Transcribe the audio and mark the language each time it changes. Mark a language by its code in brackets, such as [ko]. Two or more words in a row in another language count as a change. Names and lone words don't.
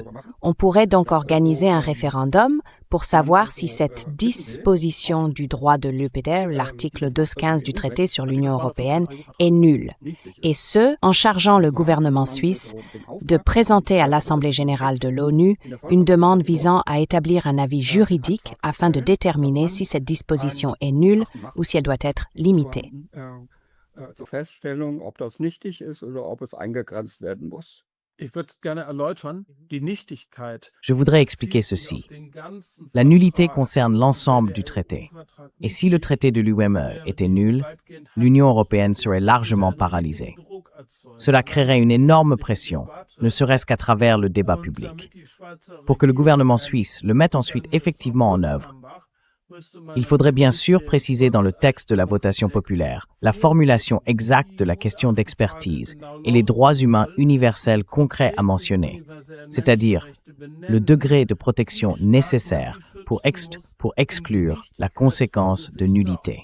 [fr] On pourrait donc organiser un référendum pour savoir si cette disposition du droit de l'UPR, l'article 215 du traité sur l'Union européenne, est nulle. Et ce, en chargeant le gouvernement suisse de présenter à l'Assemblée générale de l'ONU une demande visant à établir un avis juridique afin de déterminer si cette disposition est nulle ou si elle doit être limitée. [de] Zur Feststellung, ob das nichtig ist oder ob es eingegrenzt werden muss. Ich würde gerne erläutern, die Nichtigkeit. [fr] Je voudrais expliquer ceci. La nullité concerne l'ensemble du traité. Et si le traité de l'UME était nul, l'Union européenne serait largement paralysée. Cela créerait une énorme pression, ne serait-ce qu'à travers le débat public. Pour que le gouvernement suisse le mette ensuite effectivement en œuvre, Il faudrait bien sûr préciser dans le texte de la votation populaire la formulation exacte de la question d'expertise et les droits humains universels concrets à mentionner, c'est-à-dire le degré de protection nécessaire pour exclure la conséquence de nullité.